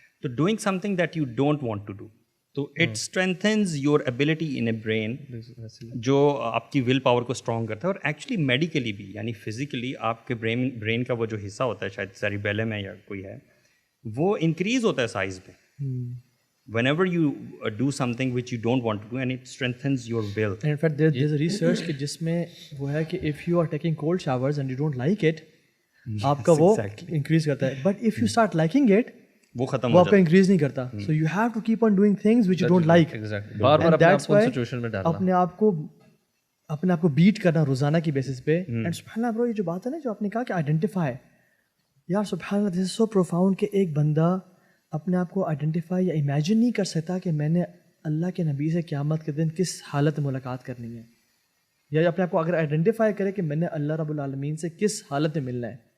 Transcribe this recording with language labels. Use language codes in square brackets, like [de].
[en] تو doing something that you don't want to do, تو it strengthens your ability in a brain, [ur] جو آپ کی will power کو اسٹرانگ کرتا ہے. اور ایکچولی میڈیکلی بھی, یعنی فزیکلی آپ کے برین کا وہ جو حصہ ہوتا ہے, شاید سیریبیلم ہے یا کوئی ہے, وہ انکریز ہوتا ہے سائز پہ [en] whenever you do something which you don't want to do, and it strengthens your will. And in fact there's a research [ur] کہ جس میں وہ ہے کہ [en] if you are taking cold showers and you don't like it, آپ کا وہ increase کرتا ہے, but if you start liking it, [ur] وہ ختم وہ آپ کا increase نہیں کرتا. [en] So you have to keep on doing things which you don't like. [ur] Bar bar [en] And that's why [ur] situation میں ڈالنا, اپنے آپ کو بیٹ کرنا روزانہ کی بیسس پہ. اینڈ سبحان اللہ برو, یہ جو بات ہے نا جو آپ نے کہا کہ آئیڈینٹیفائی, یار سبحان اللہ [en] this is so profound [ur] کہ ایک بندہ اپنے آپ کو آئیڈینٹیفائی یا امیجن نہیں کر سکتا کہ میں نے اللہ کے نبی سے قیامت کے دن کس حالت میں ملاقات کرنی ہے, یا اپنے آپ کو اگر آئیڈینٹیفائی کرے کہ میں نے اللہ رب العالمین سے کس حالت میں ملنا ہے.